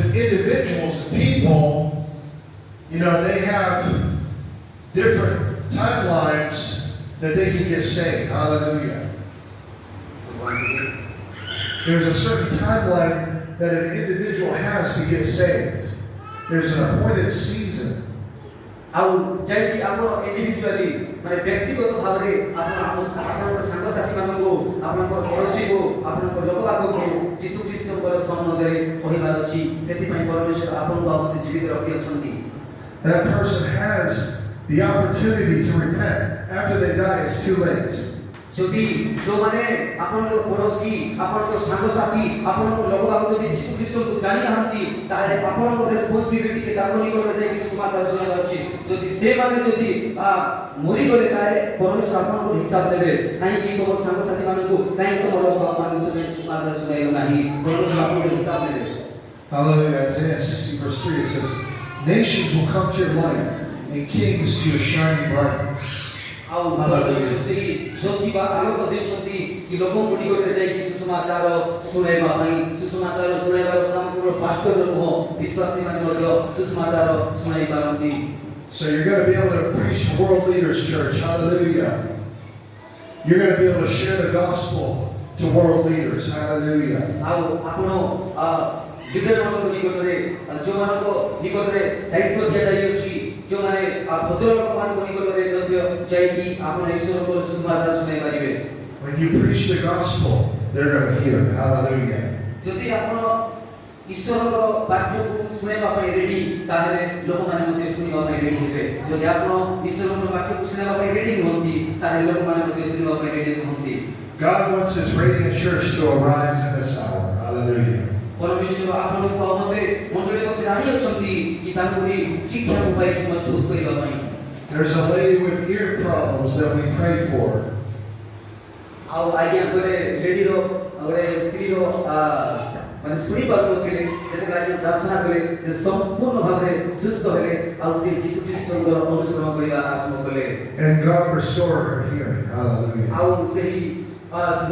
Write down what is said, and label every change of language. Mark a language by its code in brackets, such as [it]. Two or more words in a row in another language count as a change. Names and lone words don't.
[en] individuals and people, they have different timelines that they can get saved. Hallelujah. There's a certain timeline that an individual has to get saved. There's an appointed season. [or] ଆଉ ଯେକି ଆପଣ ଇଣ୍ଡିଭିଜୁଆଲି ମାନେ ବ୍ୟକ୍ତିଗତ ଭାବରେ ଆପଣଙ୍କ ସାଙ୍ଗସାଥୀ ମାନଙ୍କୁ ଆପଣଙ୍କ ପଡ଼ୋଶୀକୁ ଆପଣଙ୍କ ଲୋକ ପାଖକୁ ଯୀଶୁ ଖ୍ରୀଷ୍ଟଙ୍କର ସମ୍ବନ୍ଧରେ କହିବାର ଅଛି ସେଥିପାଇଁ ପରମେଶ୍ୱର ଆପଣଙ୍କୁ ଆମକୁ ଜୀବିତ ରଖିଅଛନ୍ତି [en] That person has the opportunity to repent. After they die, it's too late. [or] যদি ଯୋଉମାନେ ଆପଣଙ୍କ ପଡ଼ୋଶୀ ଆପଣଙ୍କ ସାଙ୍ଗସାଥୀ ଆପଣଙ୍କ ଲୋକ ପାଖକୁ ଯଦି ଯୀଶୁ ଖ୍ରୀଷ୍ଟଙ୍କୁ ଜାଣି ନାହାନ୍ତି ତାହେଲେ ଆପଣଙ୍କ ରେସ୍ପନ୍ସିବିଲିଟି ତାଙ୍କ ନିକଟରେ ଯାଇକି ସୁସମାଚାର ଶୁଣାଇବାର ଅଛି ଯଦି ସେମାନେ ଯଦି ମରିଗଲେ ତାହେଲେ ପରମେଶ୍ୱର ଆପଣଙ୍କ ହିସାବ ନେବେ କାହିଁକି ତମ ସାଙ୍ଗସାଥୀ ମାନଙ୍କୁ କାହିଁକି ତମ ଲୋକ ମାନଙ୍କୁ ତୁମେ ସୁସମାଚାର ଶୁଣାଇଲ ନାହିଁ ପରମେଶ୍ୱର ଆପଣଙ୍କ ହିସାବ ନେବେ [en] Hallelujah. Isaiah 60 verse 3 it says, nations will come to your light and kings to your shining brightness. [or] ଆଉ ପରମେଶ୍ୱର ସେହି ଜ୍ୟୋତି ବା ଆଲୋକ ଦେଉଛନ୍ତି କି ଲୋକଙ୍କ ନିକଟରେ ଯାଇକି ସୁସମାଚାର ଶୁଣାଇବା ପାଇଁ ସୁସମାଚାର ଶୁଣାଇବାର କାମ କେବଳ ପାଷ୍ଟର ନୁହଁ ବିଶ୍ୱାସୀମାନେ ମଧ୍ୟ ସୁସମାଚାର ଶୁଣାଇ ପାରନ୍ତି [en] So you're going to be able to preach to world leaders, church. Hallelujah. You're going to be able to share the gospel to world leaders. Hallelujah. [or] ଆଉ ଆପଣ ଲିଡରମାନଙ୍କ ନିକଟରେ ଯେଉଁମାନଙ୍କ ନିକଟରେ ଦାୟିତ୍ୱ ଦିଆଯାଇଅଛି ଯେଉଁମାନେ ଭଦ୍ରଲୋକମାନଙ୍କ ନିକଟରେ ମଧ୍ୟ ଯାଇକି ଆପଣ ଈଶ୍ୱରଙ୍କର ସୁସମାଚାର ଶୁଣାଇ ପାରିବେ [en] When you preach the gospel, they're going to hear. Hallelujah. [or] ଯଦି ଆପଣ ଈଶ୍ୱରଙ୍କ ବାକ୍ୟକୁ ଶୁଣାଇବା ପାଇଁ ରେଡି ତାହେଲେ ଲୋକମାନେ ମଧ୍ୟ ଶୁଣିବା ପାଇଁ ରେଡି ହେବେ ଯଦି ଆପଣ ଈଶ୍ୱରଙ୍କ ବାକ୍ୟକୁ ଶୁଣାଇବା ପାଇଁ ରେଡି ନୁହନ୍ତି ତାହେଲେ ଲୋକମାନେ ମଧ୍ୟ ଶୁଣିବା ପାଇଁ ରେଡି ନୁହନ୍ତି [en] God wants His radiant church to arise in this hour. Hallelujah. [or] ପରମେଶ୍ୱର ଆପଣଙ୍କୁ ଆମରେ ମଣ୍ଡଳୀ ମଧ୍ୟରେ ଆଣିଅଛନ୍ତି କି ତାଙ୍କରି ଶିକ୍ଷାକୁ ପାଇ ମଜବୁତ କରିବା ପାଇଁ [en] There's a lady with ear problems that we prayed for. [or] ଆଉ ଆଜ୍ଞା ଗୋଟେ ଲେଡିର ଗୋଟେ ସ୍ତ୍ରୀର ମାନେ ଶୁଣି ପାରୁନଥିଲେ ଯେତେବେଳେ ଆଜ୍ଞା ପ୍ରାର୍ଥନା କଲେ ସେ ସମ୍ପୂର୍ଣ୍ଣ ଭାବରେ ସୁସ୍ଥ ହେଲେ ଆଉ ସେ ଯୀଶୁ ଖ୍ରୀଷ୍ଟଙ୍କର ଅନୁସରଣ କରିବା ଆରମ୍ଭ କଲେ [en] And God restored her hearing. Hallelujah. [or] ଆଉ ସେହି